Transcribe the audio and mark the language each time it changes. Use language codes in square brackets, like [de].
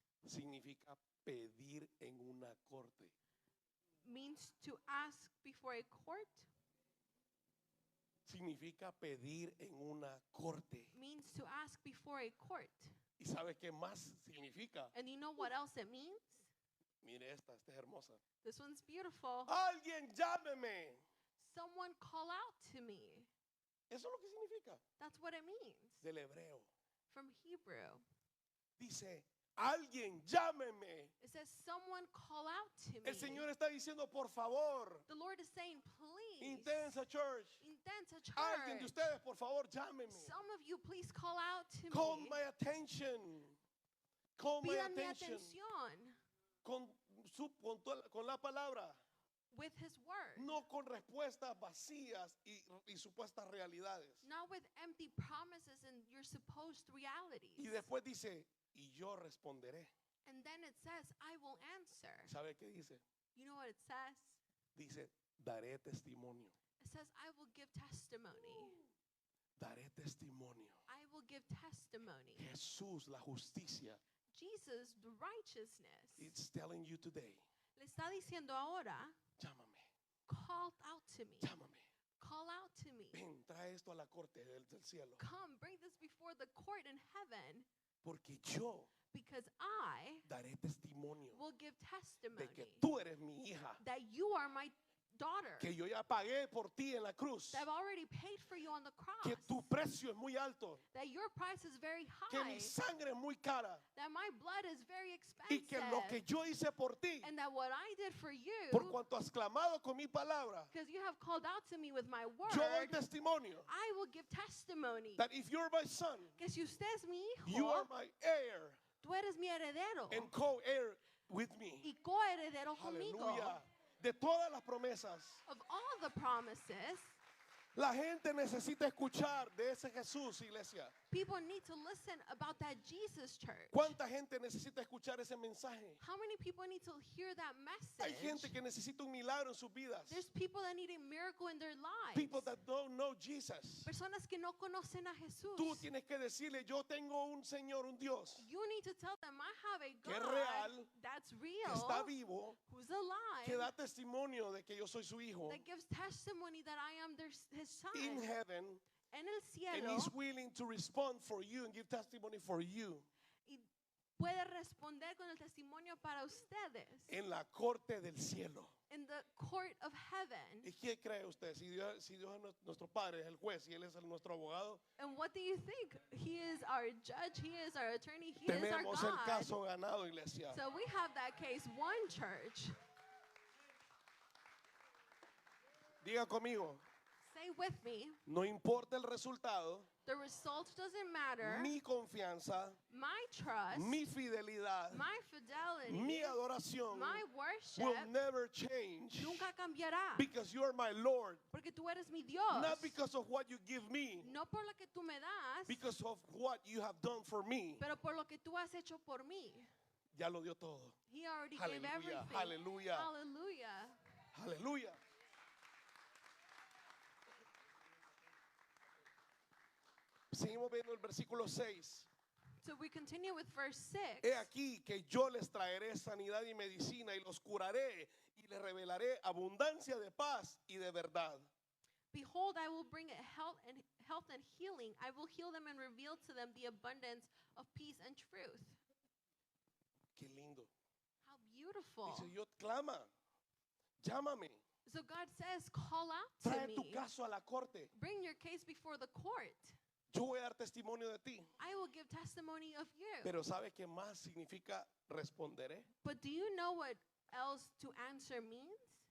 [es] significa pedir en una corte. [en] means to ask before a court. [es] Significa pedir en una corte. [en] Means to ask before a court. [es] ¿Y sabe qué más significa? [en] And you know what else it means? [es] Mire esta es hermosa. [en] This one's beautiful. [es] Alguien llámeme. [en] Someone call out to me. [es] Eso es lo que significa [en] That's what it means. [es] del hebreo. [en] From Hebrew. [es] Dice, alguien llámeme. [en] It says, someone call out to me. [es] El Señor está diciendo, por favor, [en] The Lord is saying, please. [es] Intensa Church. [en] Intensa [es] Alguien de [en] church. [es] ustedes, por favor, llámeme. [en] Some of you, please call out to Call me. my attention. Call my [es] Pidan mi [en] attention. [es] atención Con la palabra. [en] with His word. [es] No con respuestas vacías y supuestas realidades. [en] Not with empty promises and your supposed realities. [es] Y después dice, y yo responderé. [en] And then it says, I will answer. [es] ¿Sabe qué dice? [en] You know what it says? [es] Dice, Daré testimonio. [en] It says, I will give testimony. [es] Daré testimonio. [en] I will give testimony. [es] Jesús, la justicia. [en] Jesus, the righteousness. It's telling you today. [es] Le está diciendo ahora, Llámame. [en] call out to me. [es] Llámame. [en] Call out to me. [es] Ven, trae esto a la corte del cielo. [en] Come, bring this before the court in heaven, [es] Porque yo [en] because I [es] daré testimonio [en] will give [es] de [en] testimony [es] que tú eres mi hija. [en] that you are my daughter, [es] Que yo ya pagué por ti en la cruz. [en] that I've already paid for you on the [es] Que [en] cross, [es] tu precio es muy alto. [en] that your price is very [es] Que [en] high, [es] mi sangre es muy cara. [en] that my blood is very [es] Y que lo que [en] expensive, [es] yo hice por ti, [en] and that what I did for you, [es] por cuanto has clamado con mi palabra, [en] because you have called out to me with my [es] yo doy [en] word, [es] testimonio [en] I will give testimony. that if you're my son, [es] Que si usted es mi [en] you are [es] hijo, [en] my heir [es] tú eres mi heredero [en] and co-heir with me. [es] y coheredero conmigo Aleluya. De todas las promesas. [en] of all the promises. [es] La gente necesita escuchar de ese Jesús, iglesia. [en] People need to listen about that Jesus church. [es] ¿Cuánta gente necesita escuchar ese mensaje? [en] How many people need to hear that [es] Hay [en] message? [es] gente que necesita un milagro en sus vidas. [en] There's people that need a miracle in their lives. People that don't know Jesus. [es] Personas que no conocen a Jesús. Tú tienes que decirle, yo tengo un Señor, un Dios, [en] You need to tell them, I have a [es] que es [en] God [es] real, [en] that's [es] que [en] real, [es] está vivo, [en] who's [es] que [en] alive, [es] da testimonio de que yo soy su hijo [en] that gives testimony that I am his son. in heaven, [es] En el [en] and [es] cielo, [en] he's willing to respond for you and give testimony for you [es] y puede responder con el testimonio para ustedes en la corte del cielo. [en] in the court of heaven. [es] ¿Y qué cree usted? Si Dios es nuestro Padre, es el juez, y Él es nuestro abogado, [en] And what do you think? He is our judge, he is our attorney, he is our [es] tenemos el [en] God. [es] caso ganado, iglesia. [en] So we have that case, one church. [es] Diga conmigo, [en] Say with me, [es] no importa el resultado, [en] the result doesn't matter. [es] mi confianza, [en] My trust, [es] mi fidelidad, [en] my fidelity, [es] mi adoración [en] my will worship never change [es] nunca cambiará. [en] because you are my Lord, [es] Porque tú eres mi Dios. [en] not because of what you give me, [es] No por lo que tú me das, [en] because of what you have done for me. [es] pero por lo que tú has hecho por mí. Ya lo dio todo. [en] He already gave [es] Aleluya, [en] everything. [es] aleluya. [en] Hallelujah. [es] Aleluya. Seguimos viendo el versículo 6. [en] So we continue with verse 6. [es] He aquí que yo les traeré sanidad y medicina y los curaré y les revelaré abundancia de paz y de verdad. [en] Behold, I will bring it health and healing. I will heal them and reveal to them the abundance of peace and truth. [es] Qué lindo. [en] How beautiful. [es] Dice, yo clama, llámame, [en] So God says, call out to [es] trae tu [en] me. [es] caso a la corte. [en] Bring your case before the court. [es] Yo voy a dar testimonio de ti. [en] I will give testimony of you. [es] Pero ¿sabe qué más significa responderé? [en] But do you know what else to answer means?